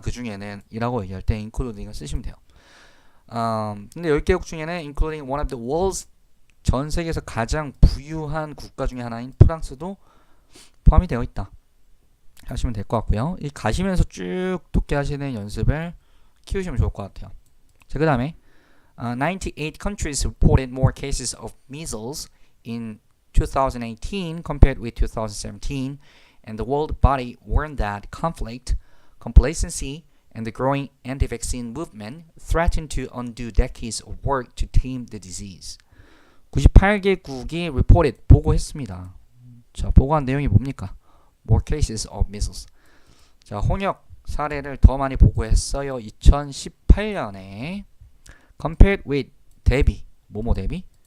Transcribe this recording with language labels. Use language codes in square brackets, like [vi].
[ko] 그 중에는 이라고 얘기할 때 including을 쓰시면 돼요. 근데 10개국 중에는 [en] including one of the world's [ko] 전 세계에서 가장 부유한 국가 중에 하나인 프랑스도 포함이 되어 있다. 하시면 될 것 같고요. 이 가시면서 쭉 독해하시는 연습을 키우시면 좋을 것 같아요. 자, 그 다음에 [en] 98 countries reported more cases of measles in 2018 compared with 2017, and the world body warned that conflict, complacency, and the growing anti-vaccine movement threatened to undo decades of work to tame the disease. [ko] 98개국이 reported, 보고했습니다. 자, 보고한 내용이 뭡니까? [en] More cases of measles. [ko] 자, 홍역 사례를 더 많이 보고했어요. 2018년에 [en] compared with [ko] 대비, 뭐뭐 대비?